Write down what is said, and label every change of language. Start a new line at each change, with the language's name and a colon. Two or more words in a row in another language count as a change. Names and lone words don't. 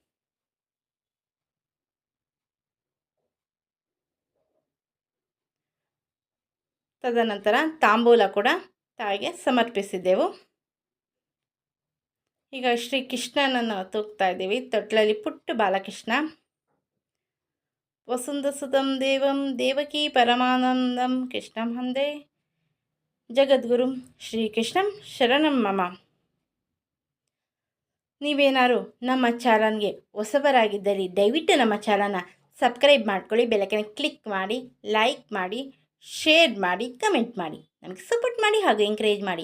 Kannada: ತದನಂತರ ತಾಂಬೂಲ ಕೂಡ ತಾಯಿಗೆ ಸಮರ್ಪಿಸಿದ್ದೆವು. ಈಗ ಶ್ರೀ ಕೃಷ್ಣನನ್ನು ತೂಗ್ತಾ ಇದ್ದೀವಿ. ತೊಟ್ಲಲ್ಲಿ ಪುಟ್ಟ ಬಾಲಕೃಷ್ಣ.
Sanskrit: ವಸುಂಧಸುತಂ ದೇವಂ ದೇವಕೀ ಪರಮಾನಂದಂ ಕೃಷ್ಣಂ ಒಂದೇ ಜಗದ್ಗುರು ಶ್ರೀಕೃಷ್ಣಂ ಶರಣಂ ಮಮ.
Kannada: ನೀವೇನಾದ್ರು ನಮ್ಮ ಚಾನಲ್ಗೆ ಹೊಸಬರಾಗಿದ್ದಲ್ಲಿ ದಯವಿಟ್ಟು ನಮ್ಮ ಚಾನಲ್ನ ಸಬ್ಸ್ಕ್ರೈಬ್ ಮಾಡ್ಕೊಳ್ಳಿ.
English: bell icon click
Kannada: ಮಾಡಿ, ಲೈಕ್ ಮಾಡಿ, ಶೇರ್ ಮಾಡಿ, ಕಮೆಂಟ್ ಮಾಡಿ, ನಮಗೆ ಸಪೋರ್ಟ್ ಮಾಡಿ ಹಾಗೂ ಎಂಕರೇಜ್ ಮಾಡಿ.